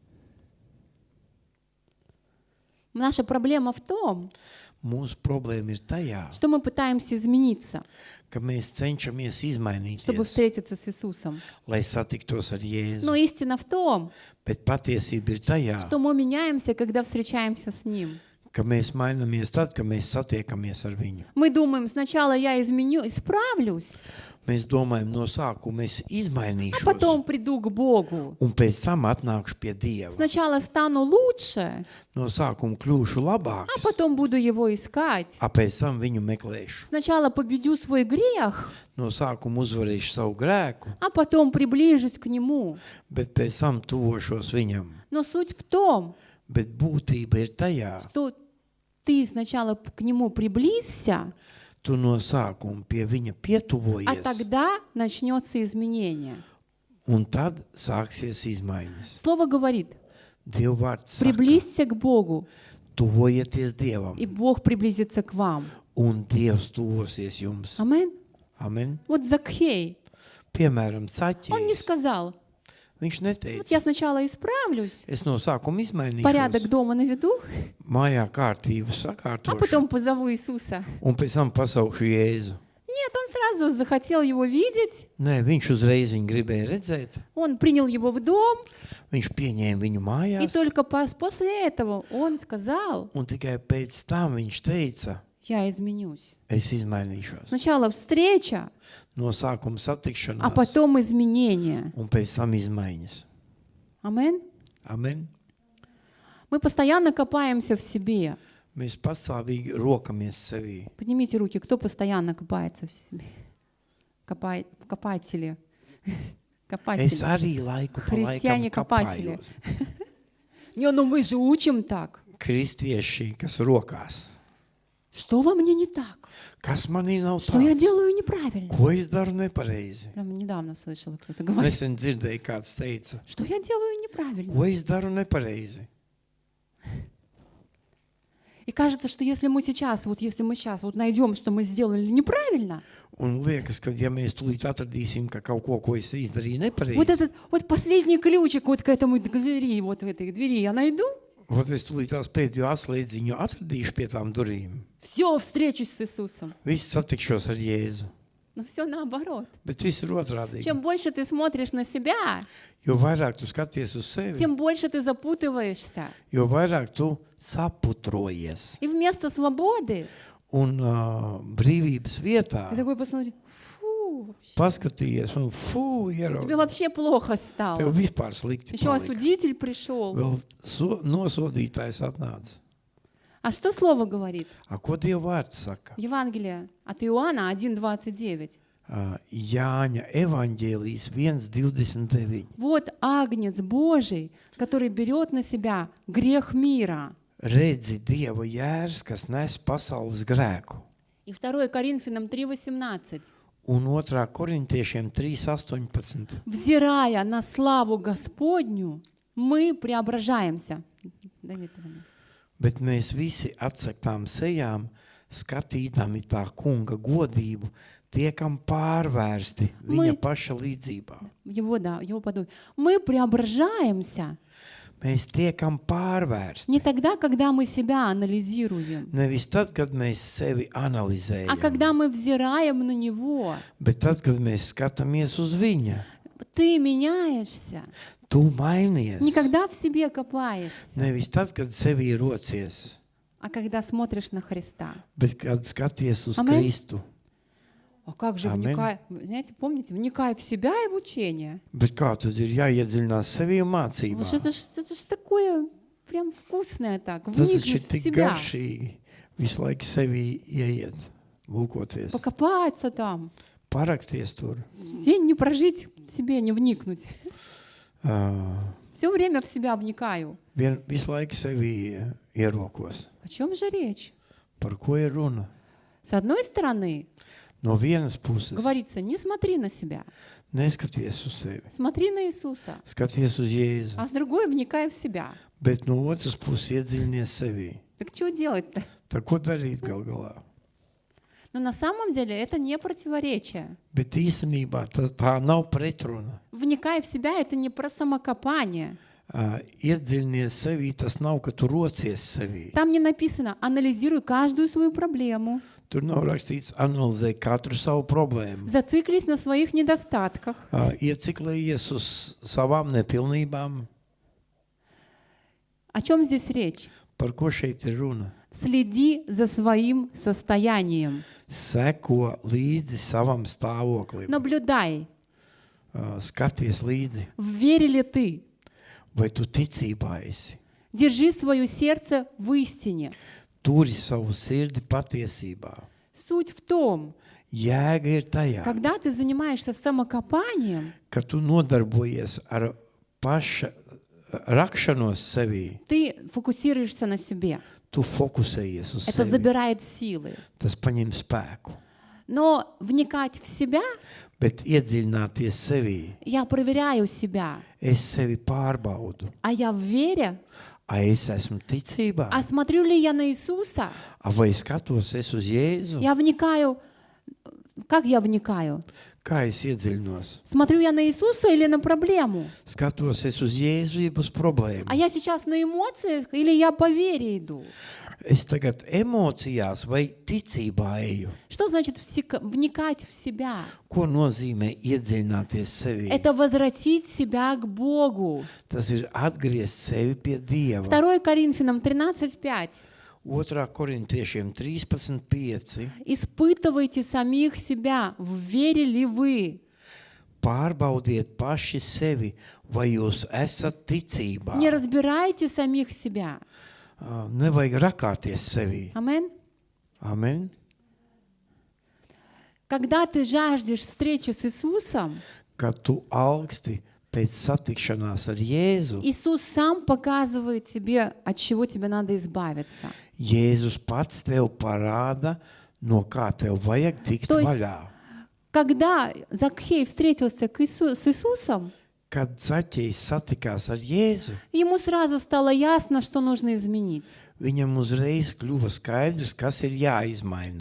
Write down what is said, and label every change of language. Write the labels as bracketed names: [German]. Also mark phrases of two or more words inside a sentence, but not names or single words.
[Russian] Наша проблема в том, [Latvian] Mūsu problēma ir tajā, [Russian] что мы пытаемся измениться, [Latvian] ka mēs cenšamies [Russian] чтобы [Latvian] izmainīties, [Russian] встретиться с Иисусом. [Latvian] lai satiktos ar [Russian] Но [Latvian] Jēzu. [Russian] истина в том, [Latvian] Bet patiesība ir tajā, [Russian] что мы меняемся, когда встречаемся с Ним. [Latvian] ka mēs mainamies tad, kad mēs satiekamies ar viņu. [Russian] Мы думаем, сначала я изменю, исправлюсь, [Latvian] Mēs domājam, no sākuma es [Russian] а [Latvian] izmainīšos, [Russian] потом приду к Богу. [Latvian] un pēc tam atnākšu pie Dieva. [Russian] Сначала стану лучше, [Latvian] No sākuma kļūšu [Russian] а [Latvian] labāks, [Russian] потом буду Его искать. [Latvian] pēc tam viņu meklēšu. [Russian] Сначала победю свой грех, [Latvian] No sākuma uzvarēšu savu grēku, [Russian] а потом приближусь к Нему. [Latvian] bet pēc tam tuvošos viņam. [Russian] Но суть в том, [Latvian] Bet būtība ir tajā, [Russian] что ты сначала к Нему приблизься, [Latvian] tu no sākuma pie viņa [Russian] а [Latvian] pietuvojies, [Russian] тогда начнется изменение. [Latvian] un tad sāksies izmaiņas. [Russian] Слово говорит, [Latvian] Dieva vārds saka, [Russian] приблизься к Богу, [Latvian] tuvojieties Dievam, [Russian] и Бог приблизится к вам. [Latvian] un Dievs tuvosies jums. [Russian] Амин. [Latvian] Amen. [Russian] Вот Закхей, [Latvian] Piemēram, [Russian] он не [Latvian] caķis. [Russian] сказал, [Latvian] Viņš [Russian] вот [Latvian] neteica, [Russian] я сначала исправлюсь, [Latvian] es no sākuma [Russian] порядок [Latvian] izmainīšos, [Russian] дома наведу, [Latvian] mājā kārtību [Russian] а [Latvian] sakārtošu, [Russian] потом позову Иисуса. [Latvian] un pēc tam pasaukšu Jēzu. [Russian] Нет, он сразу захотел его видеть, [Latvian] Nē, viņš uzreiz viņu gribēja redzēt. [Russian] он принял его в дом, [Latvian] Viņš pieņēma viņu [Russian] и [Latvian] mājās, [Russian] только после этого он сказал, [Latvian] un tikai pēc tam viņš teica, [Russian] я изменюсь. [Latvian] es izmainīšos. [Russian] Сначала встреча, [Latvian] No sākuma [Russian] а [Latvian] satikšanās, [Russian] потом изменение. [Latvian] un pēc tam izmaiņas. [Russian] Амин. [Latvian] Amen. [Russian] Мы постоянно копаемся в себе. [Latvian] Mēs pastāvīgi rokamies sevī. [Russian] Поднимите руки, кто постоянно копается в себе? Копатели. [Latvian] Es [Russian] Копатели. [Latvian] arī laiku pa laikam [Russian] Христиане-копатели. [Latvian] kapājos. [Russian] Не, ну мы же учим так. [Latvian] Kristieši, kas rokās. [Russian] Что во мне не так? [Latvian] Kas manī nav [Russian] Что я [Latvian] tāds? [Russian] делаю неправильно? [Latvian] Ko es daru nepareizi? [Russian] Прямо недавно слышала, кто-то говорит. [Latvian] Nesen dzirdēju, kāds teica, [Russian] Что я делаю неправильно? [Latvian] ko es daru nepareizi? [Russian] И кажется, что если мы сейчас вот найдем, что мы сделали неправильно, [Latvian] Un liekas, ka ja mēs tūlīt atradīsim, ka kaut ko es izdarīju nepareizi, [Russian] вот этот вот последний ключик вот к этому двери, вот в этой двери я найду, [Latvian] Ot es tūlīt tās pēdējo atslēdziņu atradīšu pie tām durīm. [Russian] все, встречусь с Иисусом. [Latvian] Viss satikšos ar Jēzu. [Russian] Но все наоборот. [Latvian] Bet viss ir otrādīgi. [Russian] Чем больше ты смотришь на себя, [Latvian] Jo vairāk tu skaties uz sevi, [Russian] тем больше ты запутываешься. [Latvian] jo vairāk tu saputrojies. [Russian] И вместо свободы [Latvian] Un brīvības vietā [Russian] ты такой посмотри, фу, [Latvian] paskatījies un fū, [Russian] тебе [Latvian] ieraugi. [Russian] вообще плохо [Latvian] Tev [Russian] стало. [Latvian] vispār slikti [Russian] Еще [Latvian] palika. [Russian] осудитель пришел. [Latvian] Vēl nosodītājs atnāca. [Russian] А что Слово говорит? [Latvian] A, ko Dieva vārds saka? [Russian] Евангелие от Иоанна 1:29. [Latvian] Jāņa evaņģēlijas 1:29. [Russian] Вот Агнец Божий, который берет на себя грех мира. [Latvian] Redzi Dieva jērs, kas nes pasaules grēku. [Russian] И 2 Коринфянам 3:18. [Latvian] Un 2. korintiešiem 3:18. [Russian] Взирая на славу Господню, мы преображаемся. [Latvian] Bet mēs visi atsaktām sejām, skatīdami tā kunga godību, tiekam pārvērsti viņa paša līdzībā. [Russian] Его подобие. Мы преображаемся [Latvian] Mēs tiekam pārvērsti. [Russian] не тогда, когда мы себя анализируем, [Latvian] Nevis tad, kad mēs sevi [Russian] а [Latvian] analizējam, [Russian] когда мы взираем на Него. [Latvian] bet tad, kad mēs skatāmies uz viņa. [Russian] Ты меняешься. [Latvian] Tu mainies. [Russian] Никогда в себе копаешься, [Latvian] Nevis tad, kad sevi rocies, [Russian] а когда смотришь на Христа. [Latvian] bet kad skaties uz Amen. Kristu. [Russian] А как же [Latvian] Amen. [Russian] вникай, знаете, помните, вникай в себя и в учение. [Latvian] Bet kā tad ir jāiedziļinās sevi un mācībā? [Russian] Вот это ж такое прям вкусное так, [Latvian] Tas taču ir [Russian] вникнуть в [Latvian] tik [Russian] себя, [Latvian] garšīgi. Visu laiku sevi ieiet, lūkoties. [Russian] покопаться там. [Latvian] Paraksties tur. [Russian] День не прожить, себе не вникнуть. Uh, Все время в себя вникаю. [Latvian] visu laiku sevi ierokos. [Russian] О чем же речь? [Latvian] Par ko ir runa? [Russian] С одной стороны, [Latvian] No vienas puses, [Russian] говорится, не смотри на себя, [Latvian] neskaties uz sevi. [Russian] смотри на Иисуса. [Latvian] Skaties uz Jēzu. [Russian] А с другой, вникай в себя. [Latvian] Bet no otras puses iedziļinies sevi. [Russian] Так что делать-то? [Latvian] Tā ko darīt gal galā? [Russian] Но на самом деле это не противоречие. [Latvian] Bet īstenībā tā nav pretruna. [Russian] Вникай в себя, это не про самокопание. [Latvian] Iedziļinies sevī, tas nav, ka tu rocies sevī. [Russian] Там не написано, анализируй каждую свою проблему, [Latvian] Tur nav rakstīts, analizē katru savu problēmu. [Russian] зациклись на своих недостатках. [Latvian] Ieciklējies uz savām nepilnībām. [Russian] О чем здесь речь? [Latvian] Par ko šeit ir runa? [Russian] Следи за своим состоянием. [Latvian] Seko līdzi savam stāvoklim. [Russian] Наблюдай, [Latvian] Skaties līdzi, [Russian] в вере ли ты. [Latvian] vai tu ticībā esi. [Russian] Держи свое сердце в истине. [Latvian] Turi savu sirdi patiesībā. [Russian] Суть в том, [Latvian] Jēga ir tajā, [Russian] когда ты занимаешься самокопанием, [Latvian] ka tu nodarbojies ar paša rakšanos sevī. [Russian] ты фокусируешься на себе. [Latvian] Tu fokusējies uz [Russian] Это [Latvian] sevi. [Russian] забирает силы. [Latvian] Tas paņem spēku. [Russian] Но вникать в себя, [Latvian] Bet iedziļināties sevī, [Russian] я проверяю себя. [Latvian] es sevi pārbaudu. [Russian] А я в вере? [Latvian] Es esmu ticībā, [Russian] А смотрю ли я на Иисуса? [Latvian] vai skatos es uz Jēzu? [Russian] Я вникаю. Как я вникаю? [Latvian] Kā es iedziļinos? [Russian] Смотрю я на Иисуса или на проблему? [Latvian] Skatos es uz Jēzu, jeb uz problēmu. [Russian] А я сейчас на эмоциях или я по вере иду? [Latvian] Es tagad emocijās vai ticībā eju. [Russian] Что значит вникать в себя? [Latvian] Ko nozīmē iedziļināties sevī? [Russian] Это возвратить себя к Богу. [Latvian] Tas ir atgriezt sevi pie Dieva. [Russian] 2 Коринфянам 13:5. [Latvian] 2. Korintiešiem 13:5. [Russian] Испытывайте самих себя, в вере ли вы? [Latvian] Pārbaudiet paši sevi, vai jūs esat ticībā. [Russian] Не разбирайте самих себя. [Latvian] Nevajag rakāties sevī. [Russian] Амин. [Latvian] Amen. [Russian] Когда ты жаждешь встречи с Иисусом, [Latvian] Kad tu augsti pēc satikšanās ar Jēzu, [Russian] Иисус сам показывает тебе, от чего тебе надо избавиться. [Latvian] Jēzus pats tev parāda, no kā tev vajag tikt [Russian] То есть- [Latvian] vaļā. [Russian] Когда Закхей встретился с Иисусом, [Latvian] Kad Zaķejs satikās ar Jēzu, [Russian] ему сразу стало ясно, что нужно изменить. [Latvian] viņam uzreiz kļuva skaidrs, kas ir jāizmaina.